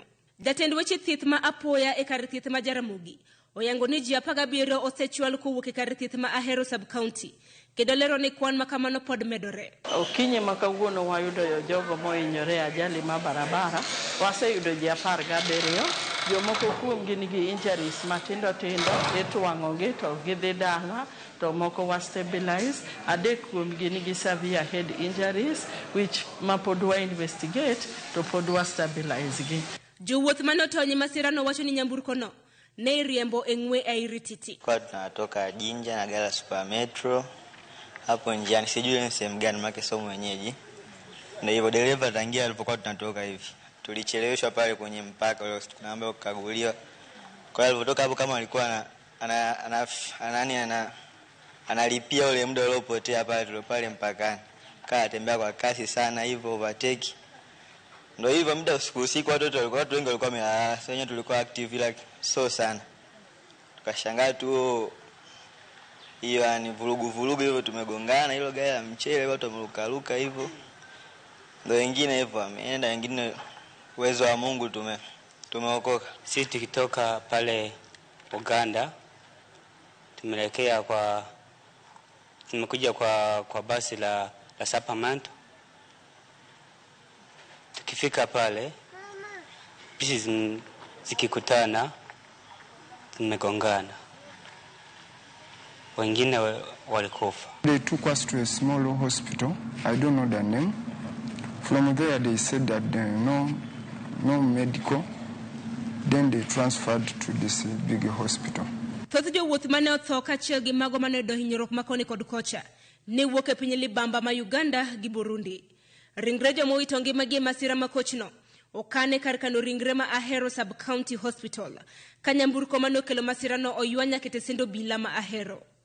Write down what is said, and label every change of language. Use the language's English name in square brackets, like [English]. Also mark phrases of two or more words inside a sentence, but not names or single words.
[Luo (Kenya and Tanzania)] Jatend weche thieth ma apoya e kar thieth ma Ramogi oyango ni ji 17 osechwal kowuok e kar thieth ma Ahero sub-county, kendo lero ni kwan makamano pod medore. Okinyi ma kawuono wayudo jogo mohinyore ajali ma barabara, waseyudo ji 17. Jomoko kuomgi nigi injuries matindo itwang'ogi to gidhi dala, to moko [English] was stabilize. [Luo (Kenya and Tanzania)] 3 kuomgi nigi [English] severe head injuries which [Luo (Kenya and Tanzania)] mapod wa investigate to pod wa stabilize gi. Jowuoth mane otony masira no wacho ni nyamburko no ne riembo e ng'we airititi. [Swahili] Kwa tunatoka Jinja na gala Super Metro hapo njiani, sijui ni sehemu gani maana somo mwenyeji. Na hivyo dereva tangia alipokuwa tunatoka hivi tulicheleweshwa pale kwenye mpaka ule tunaambiwa kukaguliwa. Kwa hiyo alipotoka hapo kama alikuwa analipia ule muda uliopotea pale mpakani. Tembea kwa kasi sana hivyo overtake. Ndio hivyo muda usiku watu wengi walikuwa wamelala. Sasa wenyewe tulikuwa [English] active like so [Swahili] sana. Tukashangaa tu hiyo yani vurugu hivyo, tumegongana hilo gari la mchele, watu wamerukaruka hivyo. Ndio wengine hivyo wameenda, wengine uwezo wa Mungu tumeokoka. Sisi tukitoka pale Uganda tumekuja kwa basi la Sapamento. Tukifika pale bisi zikikutana tumegongana, wengine walikufa. [English] They took us to a small hospital. I don't know the name. From there they said that no medical. Then they transferred to this big hospital. [Luo (Kenya and Tanzania)] Thoth jowuoth mane otho kaachiel gi mago mane oyudo hinyruok makoni kod kocha ne wuok e piny libamba ma Uganda gi Burundi. Ringre joma owito ngimagi e masira makochno okane kar kano ringre ma Ahero [English] sub-county hospital, [Luo (Kenya and Tanzania)] ka nyamburko mane okelo masira no oywa nyaka e tesend obila ma Ahero.